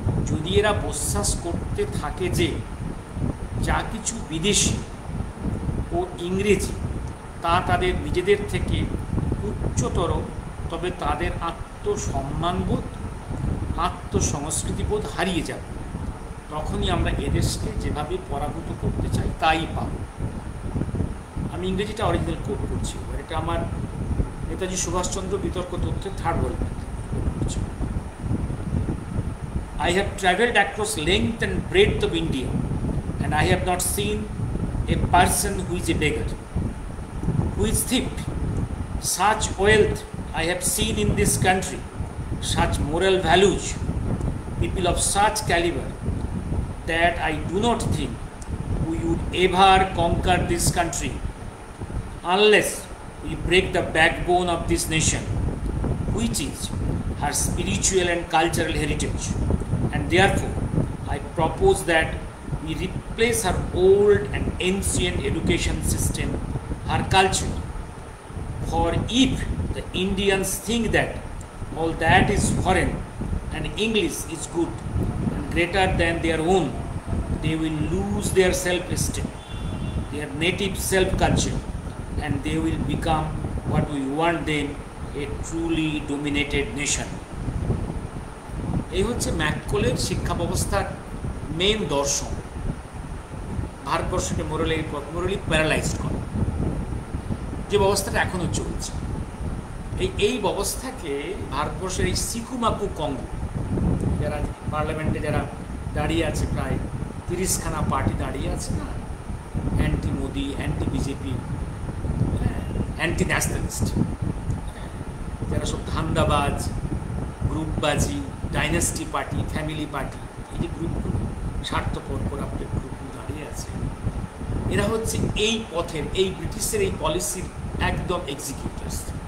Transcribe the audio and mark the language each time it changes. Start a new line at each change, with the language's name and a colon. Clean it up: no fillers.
Bangla: যদি এরা বিশ্বাস করতে থাকে যে যা কিছু বিদেশি ও ইংরেজি তা তাদের নিজেদের থেকে উচ্চতর, তবে তাদের আত্মসম্মানবোধ, আত্মসংস্কৃতিবোধ হারিয়ে যাবে। তখনই আমরা এদেশকে যেভাবে পরাভূত করতে চাই তাই পাব। আমি ইংরেজিটা অরিজিনাল কোট করছি, এটা আমার নেতাজি সুভাষচন্দ্র বিতর্ক তথ্যের 3rd volume.
English: I have travelled across length and breadth of India, and I have not seen a person who is a beggar, who is thief. Such wealth I have seen in this country, such moral values, people of such caliber, that I do not think we would ever conquer this country unless we break the backbone of this nation, which is her spiritual and cultural heritage. And therefore, I propose that we replace her old and ancient education system, her culture. For if the Indians think that all that is foreign and English is good and greater than their own, they will lose their self-esteem, their native self-culture, and they will become what we want them, a truly dominated nation.
Bangla: এই হচ্ছে ম্যাককলের শিক্ষা ব্যবস্থার main দর্শন, ভারতবর্ষকে morally paralysed করা, যে ব্যবস্থাটা এখনও চলছে। এই ব্যবস্থাকে ভারতবর্ষের এই সিকুমাকু কঙ্গো, যারা পার্লামেন্টে যারা দাঁড়িয়ে আছে, প্রায় 30খানা পার্টি দাঁড়িয়ে আছে না, anti Modi, anti BJP, anti nationalist, যারা সব ধান্দাবাজ, গ্রুপবাজি, ডাইনাস্টি পার্টি, ফ্যামিলি পার্টি, এই যে গ্রুপগুলো, স্বার্থপর করাপ্টেড গ্রুপগুলো দাঁড়িয়ে আছে, এরা হচ্ছে এই পথের, এই ব্রিটিশের এই পলিসির একদম এক্সিকিউটার্স।